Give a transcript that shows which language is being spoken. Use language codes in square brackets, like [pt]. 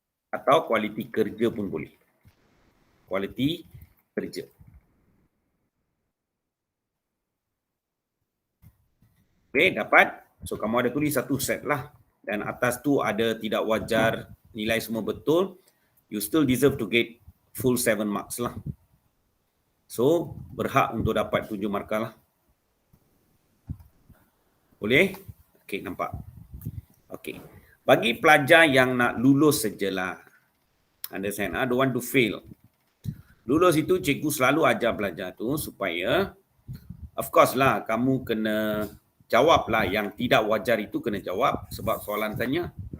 [ms] Atau kualiti kerja pun boleh. Kualiti kerja. Okey, dapat. So, kamu ada tulis satu set lah. Dan atas tu ada tidak wajar, nilai semua betul. [en] You still deserve to get full 7 marks lah. [ms] So, berhak untuk dapat 7 markah lah. Boleh? Okey, nampak. Okey. Bagi pelajar yang nak lulus sajalah. [en] Understand? Don't want to fail. [ms] Lulus itu cikgu selalu ajar pelajar tu supaya, [en] of course [ms] lah, kamu kena jawablah yang tidak wajar itu kena jawab sebab soalan tanya.